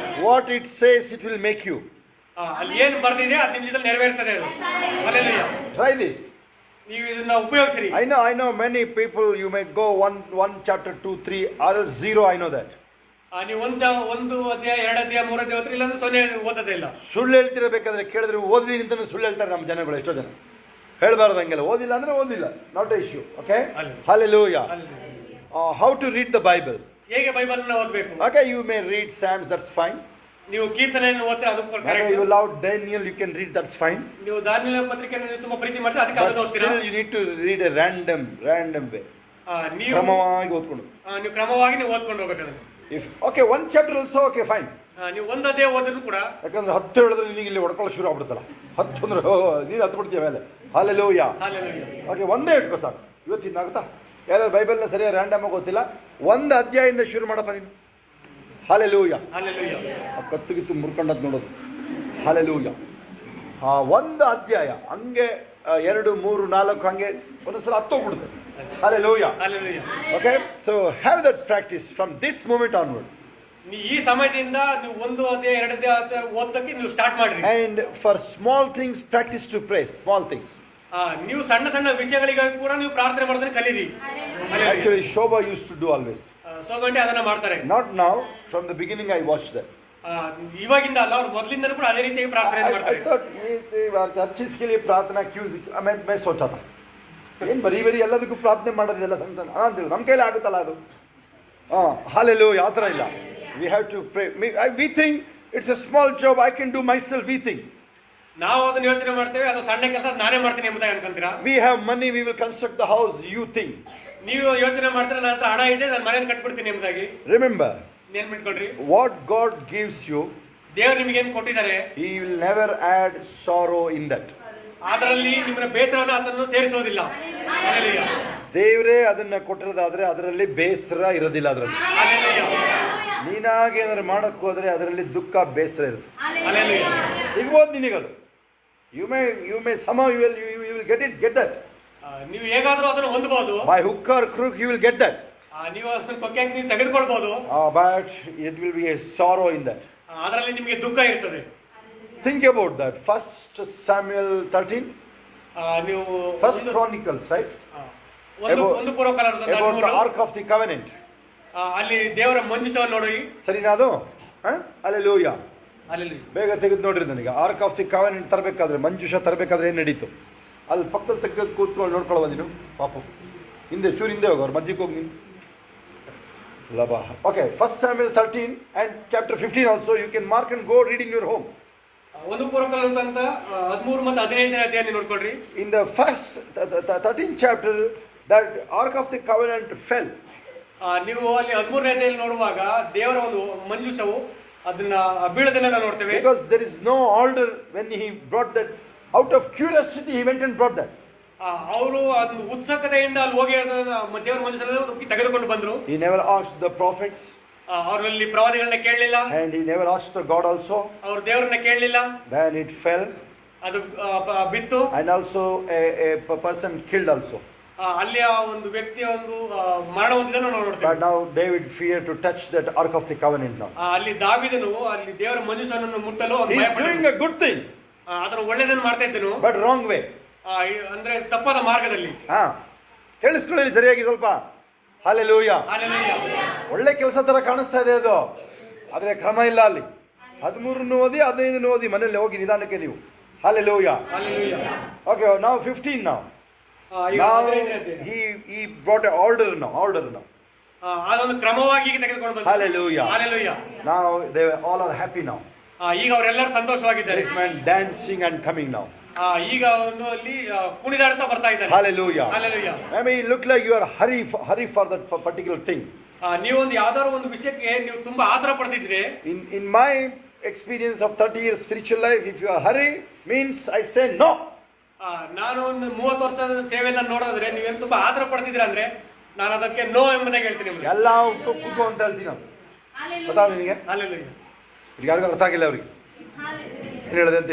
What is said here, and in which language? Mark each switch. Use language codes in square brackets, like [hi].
[en] What it says, it will make you. [kn] ಅಲ್ಲಿ ಏನು ಬರ್ತಿದೆ ಅದು ನಿಮ್ಮ ಜೊತೆ ನೆರವೇರ್ತದೆ ಅದು. [en] Hallelujah. Try this. [kn] ನೀವು ಇದನ್ನ ಉಪಯೋಗಿಸಿರಿ. [en] I know many people, you may go one chapter 2 3 or else 0. I know that. [kn] ನೀವು ಒಂದು ಅಧ್ಯಾಯ 2 ಅಧ್ಯಾಯ 3 ಅಧ್ಯಾಯ ಓದ್ರಿ, ಇಲ್ಲಾಂದ್ರೆ 0 ಓದೋದೇ ಇಲ್ಲ. ಸುಳ್ಳು ಹೇಳ್ತಿರಬೇಕಾದ್ರೆ ಕೇಳಿದ್ರೆ ಓದಿದ್ದೀನಿ ಅಂತ ಸುಳ್ಳು ಹೇಳ್ತಾರೆ ನಮ್ಮ ಜನಗಳು. ಎಷ್ಟೋ ಜನ ಹೇಳಬಾರ್ದು ಹಂಗೆಲ್ಲ. ಓದಿಲ್ಲ ಅಂದ್ರೆ ಓದಿಲ್ಲ, [en] Not a issue. [kn] Okay. Hallelujah. [en] How to read the Bible? [kn] ಹೇಗೆ ಬೈಬಲ್ ಅನ್ನು ಓದಬೇಕು? [en] Okay, you may read Psalms, that's fine. [kn] ನೀವು ಕೀರ್ತನೆಯನ್ನು ಓದ್ತೀರಾ, ಅದು correct. [en] You love Daniel, you can read, that's fine. [kn] ನೀವು ದಾನಿಯೇಲ ಪತ್ರಿಕೆಯನ್ನು ನೀವು ತುಂಬಾ ಪ್ರೀತಿ ಮಾಡ್ತೀರಾ, ಅದಕ್ಕೆ ಅದನ್ನು ಓದ್ತೀರಾ. [en] Still you need to read a random way. [kn] ನೀವು ಕ್ರಮವಾಗಿ ಓದ್ಕೊಂಡು, ನೀವು ಕ್ರಮವಾಗಿ ನೀವು ಓದ್ಕೊಂಡು ಹೋಗಬೇಕು. [en] Okay, one chapter also, okay, fine. [kn] ನೀವು ಒಂದು ಅಧ್ಯಾಯ ಓದಿದ್ರು ಕೂಡ, ಯಾಕಂದ್ರೆ 10 ಹೇಳಿದ್ರೆ ನಿನಗೆ ಇಲ್ಲಿ ಹೊಡ್ಕೊಳ್ಳೋ ಶುರು ಆಗ್ಬಿಡ್ತಲ್ಲ. 10 ಅಂದ್ರೆ ನೀನು 10 ಬಿಡ್ತೀಯ ಮೇಲೆ. Hallelujah. [en] Hallelujah. [kn] Okay, ಒಂದೇ ಇಟ್ಕೋ ಸಾಕು. ಇವತ್ತಿನ ಆಗುತ್ತಾ? ಯಾರು ಬೈಬಲ್ನ ಸರಿಯಾಗಿ ರ್ಯಾಂಡಮ್ ಆಗಿ ಗೊತ್ತಿಲ್ಲ, ಒಂದು ಅಧ್ಯಾಯದಿಂದ ಶುರು ಮಾಡಪ್ಪ ನೀನು. ಹಾಲೆಲೂಯ. [en] Hallelujah. [kn] ಆ ಕತ್ತುಗಿತ್ತು ಮುರ್ಕೊಂಡದ್ದು ನೋಡೋದು. ಹಾಲೆಲೂಯ. ಒಂದು ಅಧ್ಯಾಯ ಹಂಗೆ 2, 3, 4 ಹಂಗೆ ಒಂದೊಂದ್ಸಲ ಹತ್ತೋಗ್ಬಿಡುತ್ತೆ. Hallelujah. [en] Hallelujah. Okay, so have that practice from this moment onward. [kn] ಈ ಸಮಯದಿಂದ ನೀವು 1 ಅಧ್ಯಾಯ 2 ಅಧ್ಯಾಯ ಓದಕ್ಕೆ ನೀವು ಸ್ಟಾರ್ಟ್ ಮಾಡ್ರಿ. [en] And for small things, practice to pray. Small things. [kn] ನೀವು ಸಣ್ಣ ಸಣ್ಣ ವಿಷಯಗಳಿಗಾಗಿ ಕೂಡ ನೀವು ಪ್ರಾರ್ಥನೆ ಮಾಡೋದನ್ನ ಕಲೀರಿ. [en] Actually, Shobha used to do always. [kn] ಸೋಗಂಟೆ ಅದನ್ನ ಮಾಡ್ತಾರೆ. [en] Not now. From the beginning, I watched that. [kn] ಇವಾಗಿಂದ ಅಲ್ಲ, ಅವ್ರು ಮೊದಲಿಂದನೂ ಕೂಡ ಅದೇ ರೀತಿಯಾಗಿ ಪ್ರಾರ್ಥನೆ [en] I [kn] ಮಾಡ್ತಾರೆ. [hi] thought चर्चिस के लिए प्रार्थना क्यों? मैं सोचा था [kn] ಏನು ಬರೀ ಎಲ್ಲದಕ್ಕೂ ಪ್ರಾರ್ಥನೆ ಮಾಡೋದಿಲ್ಲ ಸಂತಾನ ಅಂತೇಳಿ ನಮ್ಮ ಕೈಲಿ ಆಗುತ್ತಲ್ಲ ಅದು. ಹಾಲೆಲೂಯಾ. ಆ ಥರ ಇಲ್ಲ. [en] We have to pray. We think it's a small job, I can do myself. We think [kn] ನಾವು ಅದನ್ನ ಯೋಚನೆ ಮಾಡ್ತೇವೆ, ಅದು ಸಣ್ಣ ಕೆಲಸ ನಾನೇ ಮಾಡ್ತೀನಿ ಎಂಬುದಾಗಿ ಅನ್ಕೊಂತೀರಾ. [en] we have money, we will construct the house. You think. [kn] ನೀವು ಯೋಚನೆ ಮಾಡ್ತಾರೆ ನನ್ನ ಹತ್ರ ಹಣ ಇದೆ, ನಾನು ಮನೆಯನ್ನು ಕಟ್ಬಿಡ್ತೀನಿ ಎಂಬುದಾಗಿ. [en] Remember, [kn] ನೆನ್ಪಿಟ್ಕೊಳ್ರಿ, [en] what God gives you, [kn] ದೇವರು ನಿಮಗೆ ಏನು ಕೊಟ್ಟಿದ್ದಾರೆ, [en] He will never add sorrow in that. [kn] ಅದರಲ್ಲಿ ನಿಮ್ಮನ್ನ ಬೇಸರವನ್ನು ಆತನು ಸೇರಿಸೋದಿಲ್ಲ. [en] Hallelujah. [kn] ದೇವರೇ ಅದನ್ನ ಕೊಟ್ಟಿರೋದಾದ್ರೆ ಅದರಲ್ಲಿ ಬೇಸರ ಇರೋದಿಲ್ಲ. ಅದರಲ್ಲಿ [en] Hallelujah. [kn] ನೀನಾಗೆ ಏನಾದ್ರು ಮಾಡಕ್ ಹೋದ್ರೆ ಅದರಲ್ಲಿ ದುಃಖ ಬೇಸರ ಇರುತ್ತೆ. [en] Hallelujah. [kn] ಸಿಗ್ಬೋದು ನಿನಗದು. [en] You may somehow you will get that. [kn] ನೀವು ಹೇಗಾದ್ರೂ ಅದನ್ನು ಹೊಂದಬಹುದು. [en] By hook or crook you will get that. [kn] ನೀವು ಅದನ್ನ ಕೊಕ್ಕೆ ನೀವು ತೆಗೆದುಕೊಳ್ಬಹುದು. [en] But it will be a sorrow in that. [kn] ಅದರಲ್ಲಿ ನಿಮಗೆ ದುಃಖ ಇರ್ತದೆ. [en] Think about that. 1 Samuel 13. [kn] ನೀವು [en] 1 Chronicles, right? [kn] ಒಂದು ಪೂರ್ವಕಾಲದ [en] About the Ark of the Covenant. [kn] ಅಲ್ಲಿ ದೇವರ ಮಂಜೂಷವನ್ನು ನೋಡಿ. ಸರಿನಾ ಅದು? Hallelujah. [en] Hallelujah. [kn] ಬೇಗ ತೆಗೆದು ನೋಡ್ರಿ ನನಗೆ. ಆರ್ಕ್ ಆಫ್ ದಿ ಕವೆನೆಂಟ್ ತರಬೇಕಾದ್ರೆ, ಮಂಜುಷ ತರಬೇಕಾದ್ರೆ ಏನು ನಡೀತು ಅಲ್ಲಿ ಪಕ್ಕದಲ್ಲಿ ತೆಗೆದು ಕೂತ್ಕೊಂಡು ನೋಡ್ಕೊಳ್ಳುವ ನೀನು. ಪಾಪು ಹಿಂದೆ ಚೂರು ಹಿಂದೆ ಹೋಗಿ ಅವ್ರ ಮಧ್ಯಕ್ಕೆ ಹೋಗಿ ನೀನು ಲಭ. [en] Okay, 1 Samuel 13 and chapter 15 also you can mark and go read in your home. [kn] ಒಂದು ಪೂರ್ವಕಾಲ ಅಂತ 13 ಮತ್ತು 15ನೇ ಅಧ್ಯಾಯ ನೋಡ್ಕೊಳ್ರಿ. [en] In the first 13th chapter that ark of the covenant fell. [kn] ನೀವು ಅಲ್ಲಿ 13ನೇ ಅಧ್ಯಾಯದಲ್ಲಿ ನೋಡುವಾಗ ದೇವರ ಒಂದು ಮಂಜೂಷವು ಅದನ್ನ ಬೀಳದನ್ನ ನಾವು ನೋಡ್ತೇವೆ. [en] Because there is no order when he brought that. Out of curiosity he went and brought that. [kn] ಅವರು ಒಂದು ಉತ್ಸುಕತೆಯಿಂದ ಅಲ್ಲಿ ಹೋಗಿ ಅದನ್ನ ದೇವರ ಮಂಜೂಷವನ್ನು ತೆಗೆದುಕೊಂಡು ಬಂದ್ರು. [en] He never asked the prophets. [kn] ಅವರಲ್ಲಿ ಪ್ರವಾದಿಗಳನ್ನ ಕೇಳಲಿಲ್ಲ. [en] And he never asked the God also. [kn] ಅವರು ದೇವರನ್ನ ಕೇಳಲಿಲ್ಲ. [en] Then it fell. [kn] ಅದು ಬಿತ್ತು. [en] And also a person killed also. [kn] ಅಲ್ಲಿ ಒಂದು ವ್ಯಕ್ತಿಯ ಒಂದು ಮರಣ ಹೊಂದಿದ್ದನ್ನು ನಾವು ನೋಡ್ತೇವೆ. [en] But now David feared to touch that ark of the covenant now. [kn] ಅಲ್ಲಿ ದಾವೀದನು ಅಲ್ಲಿ ದೇವರ ಮಂಜೂಷವನ್ನು ಮುಟ್ಟಲು [en] He is doing a good thing. [kn] ಅದರ ಒಳ್ಳೆಯದನ್ನು ಮಾಡ್ತಾ ಇದ್ದನು. [en] But wrong way. [kn] ಅಂದ್ರೆ ತಪ್ಪಾದ ಮಾರ್ಗದಲ್ಲಿ. ಹೇಳಿಸ್ಕೊಳ್ಳಿ ಸರಿಯಾಗಿ ಸ್ವಲ್ಪ. Hallelujah. [en] Hallelujah. [kn] ಒಳ್ಳೆ ಕೆಲಸ ತರ ಕಾಣಿಸ್ತಾ ಇದೆ ಅದು, ಆದ್ರೆ ಕ್ರಮ ಇಲ್ಲ ಅಲ್ಲಿ. 13 ಓದಿ 15 ಓದಿ ಮನೆಯಲ್ಲಿ ಹೋಗಿ ನಿಧಾನಕ್ಕೆ ನೀವು. Hallelujah. [en] Hallelujah. Okay, now 15 now. Now he brought an order now. [kn] ಅದೊಂದು ಕ್ರಮವಾಗಿ ತೆಗೆದುಕೊಂಡು ಬಂದ. [en] Hallelujah. Hallelujah. Now they all are happy now. [kn] ಈಗ ಅವರೆಲ್ಲರೂ ಸಂತೋಷವಾಗಿದ್ದಾರೆ. [en] This man dancing and coming now. [kn] ಈಗ ಅವನು ಅಲ್ಲಿ ಕುಣಿದಾಡ್ತಾ ಬರ್ತಾ ಇದ್ದಾನೆ. [en] Hallelujah. Hallelujah. I mean, it look like you are hurry for that particular thing. [kn] ನೀವು ಒಂದು ಯಾವ್ದಾದ್ರು ಒಂದು ವಿಷಯಕ್ಕೆ ನೀವು ತುಂಬಾ ಆತರ ಪಡ್ತಿದ್ರೆ. [en] In my experience of 30 years spiritual life, if you are hurry means I say no. [kn] ನಾನು ಒಂದು 30 ವರ್ಷದ ಸೇವೆಯನ್ನ ನೋಡಿದ್ರೆ ನೀವೇನು ತುಂಬಾ ಆತರ ಪಡ್ತಿದ್ರ ಅಂದ್ರೆ ನಾನು ಅದಕ್ಕೆ ನೋ ಎಂಬುದಾಗಿ ಹೇಳ್ತೀನಿ. ಎಲ್ಲ ಕೂಗು ಅಂತ ಹೇಳ್ತೀನಿ ನಾನು. ಗೊತ್ತಾ ನಿನಗೆ? [en] Hallelujah. [kn] ಯಾರಿಗೂ ಅರ್ಥ ಆಗಿಲ್ಲ ಅವ್ರಿಗೆ ಏನು ಹೇಳಿದೆ ಅಂತ.